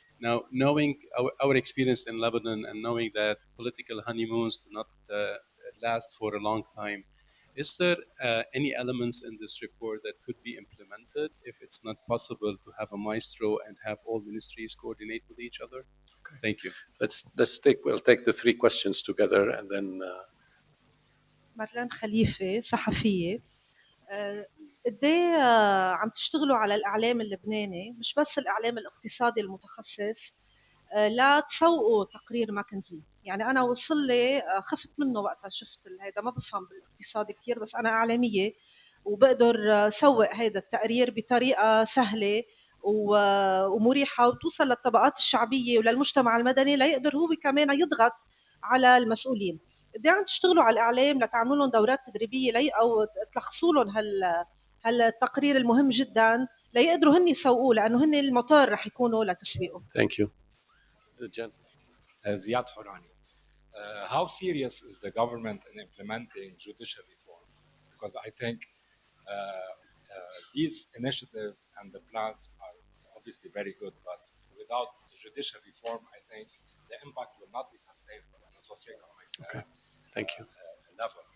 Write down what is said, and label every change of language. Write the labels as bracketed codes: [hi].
[en] Now, knowing our experience in Lebanon and knowing that political honeymoons do not last for a long time, is there any elements in this report that could be implemented if it's not possible to have a maestro and have all ministries coordinate with each other? Okay. Thank you. We'll take the three questions together and then. [ar] مارلين خليفة صحفية. قد ايه عم تشتغلوا على الإعلام اللبناني، مش بس الإعلام الاقتصادي المتخصص، لا تسوقوا تقرير ماكنزي؟ يعني أنا وصل لي خفت منه وقتها شفت هيدا، ما بفهم بالاقتصاد كتير بس أنا إعلامية وبقدر سوق هيدا التقرير بطريقة سهلة ومريحة وتوصل للطبقات الشعبية وللمجتمع المدني ليقدر هو كمان يضغط على المسؤولين. قد ايه عم تشتغلوا على الإعلام لتعملوا لهم دورات تدريبية أو تلخصوا لهم هالتقرير المهم جدا ليقدروا هن يسوقوه، لأنه هن الموتور رح يكونوا لتسويقه. [en] Thank you. Ziad Horani. How serious is the government in implementing judicial reform? Because I think these initiatives and the plans are obviously very good, but without the judicial reform, I think the impact will not be sustainable on a socio-economic level.